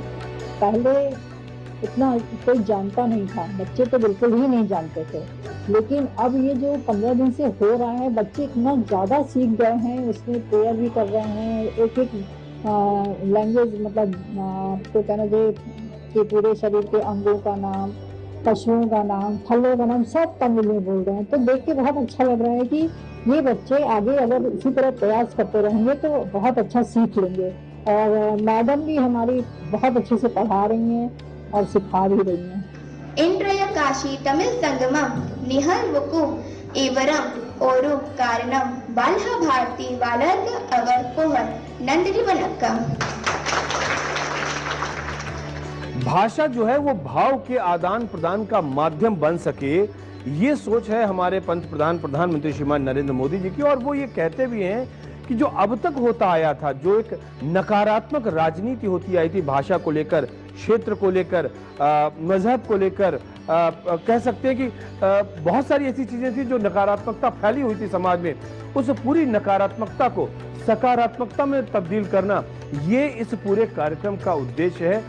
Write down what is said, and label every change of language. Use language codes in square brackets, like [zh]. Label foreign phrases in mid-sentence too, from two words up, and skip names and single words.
[hi] पहले इतना कोई जानता नहीं था, बच्चे तो बिल्कुल ही नहीं जानते थे, लेकिन अब ये जो 15 दिन से हो रहा है, बच्चे इतना ज़्यादा सीख गए हैं, उसमें प्रेयर भी कर रहे हैं, एक एक लैंग्वेज, मतलब तो कहना चाहिए कि पूरे शरीर के अंगों का नाम, पशुओं का नाम, फलों का नाम सब तमिल में बोल रहे हैं। तो देख के बहुत अच्छा लग रहा है कि ये बच्चे आगे अगर इसी तरह प्रयास करते रहेंगे तो बहुत अच्छा सीख लेंगे। और मैडम भी हमारी बहुत अच्छे से पढ़ा रही हैं और सिखा भी रही हैं। [ta] இன்றைய காஷி தமிழ் சங்கமம் நிகழ்வுக்கும் இவரும் ஒரு காரணம் வல்ல பாரதி வளர்க அவர் புகழ். நன்றி வணக்கம். [hi] भाषा जो है वो भाव के आदान प्रदान का माध्यम बन सके, ये सोच है हमारे प्रधानमंत्री श्रीमान नरेंद्र मोदी जी की। और वो ये कहते भी हैं कि जो अब तक होता आया था, जो एक नकारात्मक राजनीति होती आई थी भाषा को लेकर, क्षेत्र को लेकर, मजहब को लेकर, कह सकते हैं कि बहुत सारी ऐसी चीजें थी जो नकारात्मकता फैली हुई थी समाज में, उस पूरी नकारात्मकता को सकारात्मकता में तब्दील करना, ये इस पूरे कार्यक्रम का उद्देश्य है।